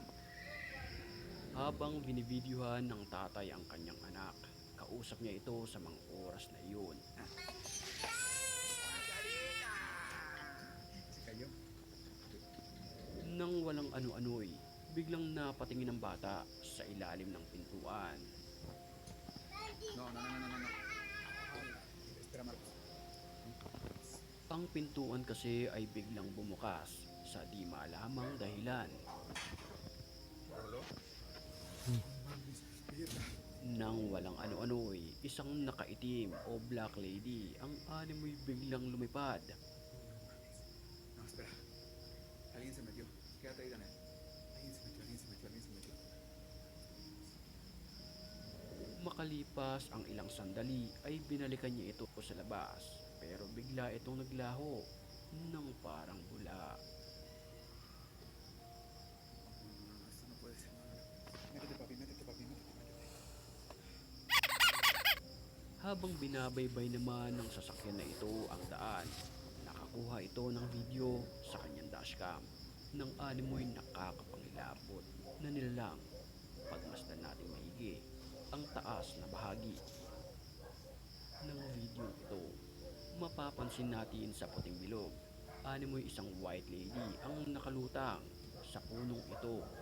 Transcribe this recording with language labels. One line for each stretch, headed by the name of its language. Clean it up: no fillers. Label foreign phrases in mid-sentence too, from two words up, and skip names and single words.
Filipino: Habang binibidyuhan ng tatay ang kanyang anak, kausap niya ito sa mga oras na iyon.
Spanish: Se cayó.
Filipino: Nang walang ano-ano'y, biglang napatingin ang bata sa ilalim ng pintuan.
Spanish: No. Espera, Marcos.
Filipino: Ang pintuan kasi ay biglang bumukas sa di maalamang dahilan.
Spanish: ¿Roló?
Filipino: Nang walang ano-ano'y, isang nakaitim o
English: black lady
Filipino: ang animoy biglang lumipad.
Spanish: No, espera. Alguien se metió. Quédate ahí, Daniel. Alguien se metió.
Filipino: Makalipas ang ilang sandali ay binalikan niya ito sa labas, pero bigla itong naglaho ng parang bula.
Spanish: No, esto no puede ser. Métete, papi.
Filipino: Habang binabaybay naman ng sasakyan na ito ang daan, nakakuha ito ng video sa kanyang dashcam ng animoy nakakapangilabot na nilalang. Pagmasdan natin maigi ang taas na bahagi ng video ito, mapapansin natin sa puting bilog, animoy isang
English: white lady
Filipino: ang nakalutang sa punong ito.